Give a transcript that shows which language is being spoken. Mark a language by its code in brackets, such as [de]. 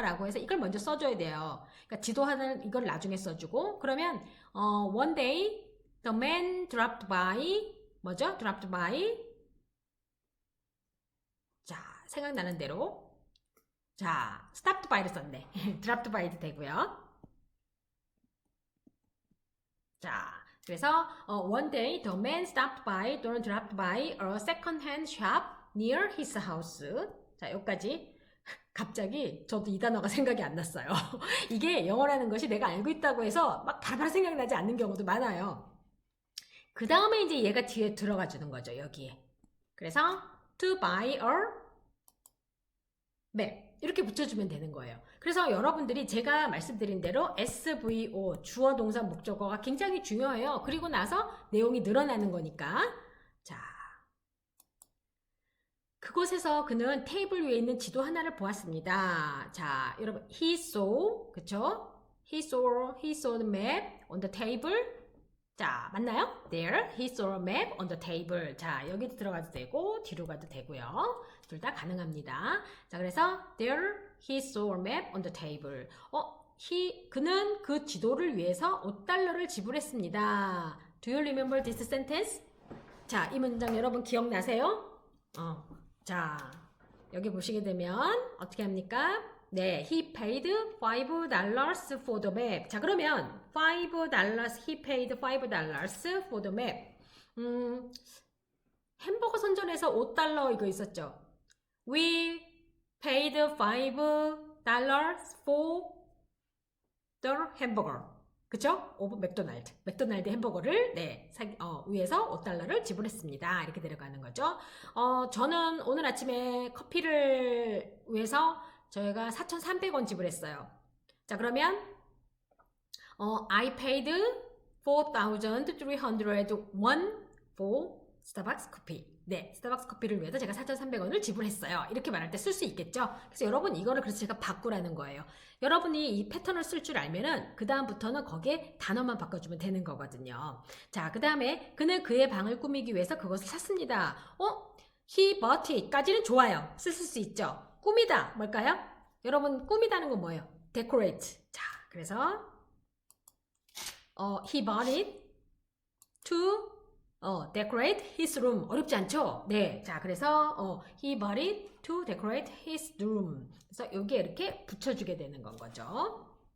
[ko] 라고 해서 이걸 먼저 써줘야 돼요. 그러니까 지도 하나 이걸 나중에 써주고 그러면 [en] one day the man dropped by [ko] 뭐죠? dropped by 자, 생각나는 대로 자, stopped by를 썼네. dropped by도 되고요. 자, 그래서 [en] one day the man stopped by 또는 dropped by a second-hand shop near his house. [ko] 자, 여기까지. 갑자기 저도 이 단어가 생각이 안 났어요. 이게 영어라는 것이 내가 알고 있다고 해서 막 바로바로 생각나지 않는 경우도 많아요. 그 다음에 이제 얘가 뒤에 들어가 주는 거죠. 여기에. 그래서 [en] to buy a map [ko] 이렇게 붙여주면 되는 거예요. 그래서 여러분들이 제가 말씀드린 대로 SVO 주어 동사 목적어가 굉장히 중요해요. 그리고 나서 내용이 늘어나는 거니까 자 그곳에서 그는 테이블 위에 있는 지도 하나를 보았습니다. 자 여러분 [en] he saw [ko] 그쵸? [en] he saw the map on the table [ko] 자 맞나요? [en] There he saw a map on the table [ko] 자 여기도 들어가도 되고 뒤로 가도 되고요. 둘 다 가능합니다. 자 그래서 [en] there he saw a map on the table [ko] 그는 그 지도를 위해서 $5를 지불했습니다. [en] Do you remember this sentence? [ko] 자 이 문장 여러분 기억나세요? 자 여기 보시게 되면 어떻게 합니까? [en] 네, he paid $5 for the map. [ko] 자, 그러면 [en] $5, he paid $5 for the map. [ko] 햄버거 선전에서 $5 이거 있었죠. [en] We paid $5 for the hamburger. [ko] 그쵸? 오브 맥도날드 햄버거를 위해서 $5를 지불했습니다. 이렇게 데려가는 거죠. 저는 오늘 아침에 커피를 위해서 저희가 4,300원 지불했어요. 자, 그러면 [en] I paid 4,301 for [ko] 스타벅스 커피. 네, 스타벅스 커피를 위해서 제가 4,300원을 지불했어요. 이렇게 말할 때 쓸 수 있겠죠? 그래서 여러분 이거를 그래서 제가 바꾸라는 거예요. 여러분이 이 패턴을 쓸 줄 알면은 그 다음부터는 거기에 단어만 바꿔주면 되는 거거든요. 자, 그 다음에 그는 그의 방을 꾸미기 위해서 그것을 샀습니다. [en] he bought it [ko] 까지는 좋아요. 쓸 수 있죠? 꾸미다 뭘까요? 여러분 꾸미다는 건 뭐예요? [en] decorate. [ko] 자, 그래서 [en] he bought it to decorate his room. [ko] 어렵지 않죠? 네. 자, 그래서 [en] he bought it to decorate his room. [ko] 그래서 여기에 이렇게 붙여주게 되는 건 거죠.